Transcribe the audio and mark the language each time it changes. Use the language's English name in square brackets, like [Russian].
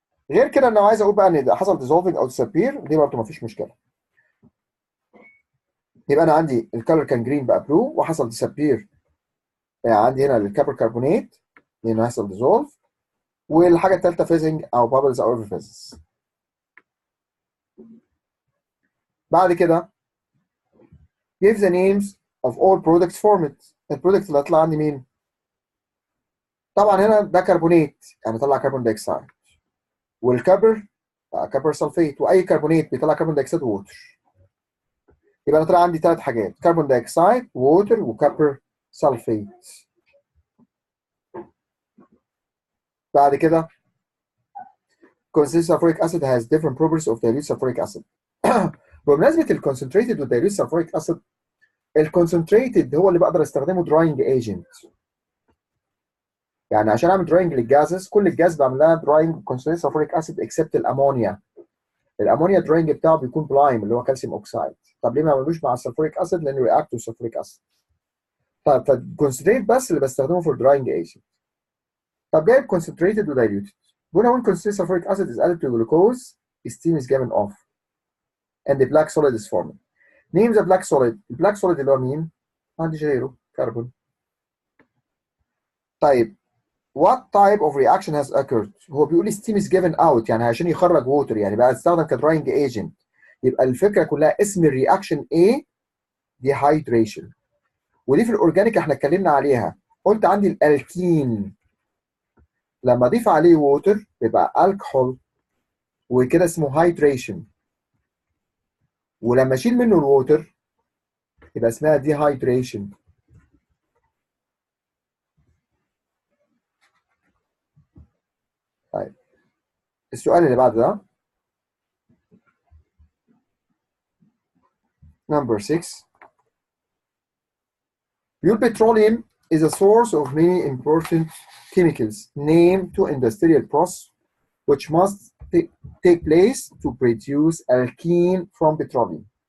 [Arabic] غير كده انا عايز اقول بقى ان ده حصل dissolving او disappear، دي برضه مفيش مشكله. يبقى انا عندي الكالر كان جرين بقى بلو، وحصل disappear يعني عندي هنا الكابر كربونات لانه هيحصل dissolve. والحاجه الثالثه فيزنج او بابلز او effervescence. بعد كده [English] give the names of all products formed. [Arabic] البرودكت اللي هيطلع عندي مين؟ طبعا هنا ده كربونات يعني طلع كربون دايوكسيد، والكبر كبر سلفيت، واي كربونات بيطلع كربون دايوكسيد ووتر. يبقى انا طلع عندي ثلاث حاجات، كربون دايوكسيد ووتر وكبر سلفيت. بعد كده [English] concentrated sulfuric acid has different properties of dilute sulfuric acid. [Arabic] بمناسبه الكونسنتريتد والدايلوت سلفوريك اسيد، الكونسنتريتد هو اللي بقدر استخدمه دراينج ايجنت. يعني عشان اعمل دراينج للجازز، كل الجاز بعمل لها دراينج كونسنتريتد سلفوريك اسيد اكسبت الامونيا. الامونيا دراينج بتاعه بيكون بلايم اللي هو كالسيوم اوكسايد. طب ليه ما عملوش مع السلفوريك اسيد؟ لانه رياكت تو سلفوريك اسيد. طب فالكونسنتريت بس اللي بستخدمه فور دراينج ايجنت. طب جايب concentrated ودايلوتد. هنا [English] when concentrated sulfuric acid is added to glucose, steam is given off and the black solid is formed. Name the black solid. [Arabic] البلاك solid اللي هو مين؟ ما عنديش غيره كربون. طيب [English] what type of reaction has occurred؟ [Arabic] هو بيقول [English] steam is given out [Arabic] يعني عشان يخرج ووتر، يعني بقى استخدم كدراينج ايجنت. يبقى الفكره كلها اسم الرياكشن ايه؟ dehydration. ودي في الاورجانيك احنا اتكلمنا عليها. قلت عندي الالكين لما اضيف عليه ووتر يبقى الكحول وكده اسمه هايدريشن، ولما اشيل منه الووتر يبقى اسمها ديهايدريشن. طيب السؤال اللي بعد ده number 6. [English] Pure petroleum is a source of many important chemicals named to industrial process which must take place to produce alkene from petroleum.